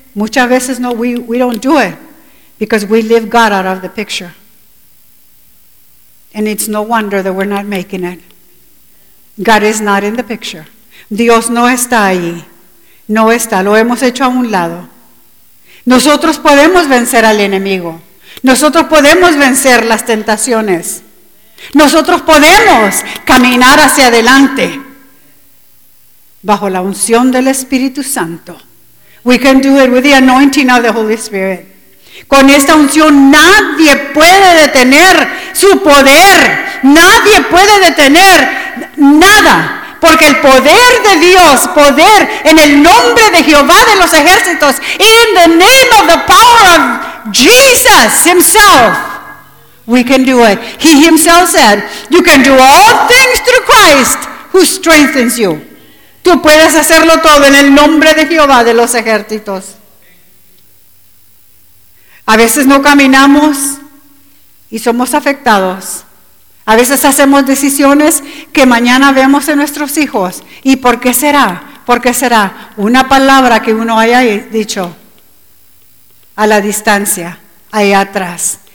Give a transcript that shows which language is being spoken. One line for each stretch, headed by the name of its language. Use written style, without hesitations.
Spanish: Muchas veces no,
English: we don't do it because we leave God out of the picture. And it's no wonder that we're not making it. God is not in the picture.
Spanish: Dios no está allí. No está, lo hemos hecho a un lado. Nosotros podemos vencer al enemigo. Nosotros podemos vencer las tentaciones. Nosotros podemos caminar hacia adelante bajo la unción del Espíritu Santo.
English: We can do it with the anointing of the Holy Spirit.
Spanish: Con esta unción nadie puede detener su poder. Nadie puede detener nada. Porque el poder de Dios, poder en el nombre de Jehová de los ejércitos,
English: in the name of the power of Jesus himself, we can do it. He himself said, you can do all things through Christ who strengthens you.
Spanish: Tú puedes hacerlo todo en el nombre de Jehová de los ejércitos. A veces no caminamos y somos afectados. A veces hacemos decisiones que mañana vemos en nuestros hijos. ¿Y por qué será? ¿Por qué será? Una palabra que uno haya dicho a la distancia, allá atrás.